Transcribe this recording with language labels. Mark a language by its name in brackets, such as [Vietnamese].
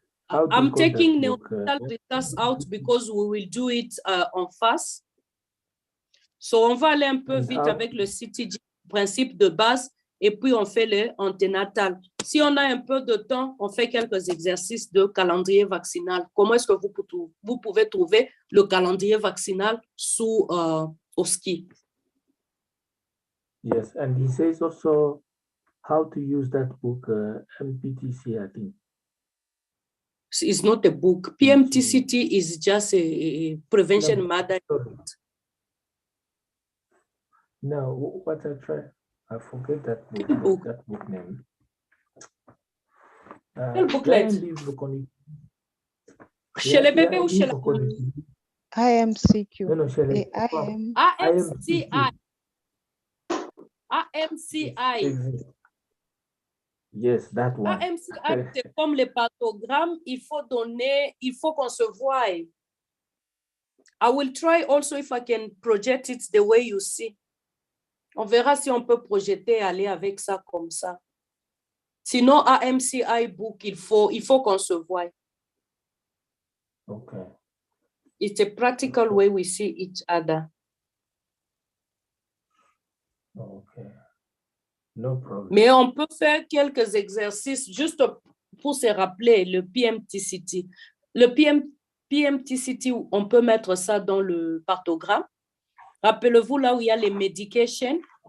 [English] I'm taking neonatal results out because we will do it en face. [French] So, on va aller un peu vite avec le CTG, principe de base, et puis on fait le anténatal. Si on a un peu de temps, on fait quelques exercices de calendrier vaccinal. Comment est-ce que vous pouvez trouver le calendrier vaccinal sous OSCE? [English] Yes, and he says also how to use that book, MPTC, I think. It's not a book. PMTCT is just a prevention matter. No, what I try, I forget that book. That book name. [French] Quel booklet? Chez les bébés ou chez la IMCQ. [English] No, no, [French] chez les AMCI. AMCI. [English] Yes, that one. [French] AMCI, c'est comme les partogrammes, il faut qu'on se voie. [English] I will try also if I can project it the way you see. [French] On verra si on peut projeter, aller avec ça comme ça. Sinon, AMCI book, il faut qu'on se voie. [English] Okay. It's a practical way we see each other. Okay. No problem. [French] Mais on peut faire quelques exercices juste pour se rappeler le PMTCT. Le PMTCT, on peut mettre ça dans le partogramme. Rappelez-vous là où il y a les medications.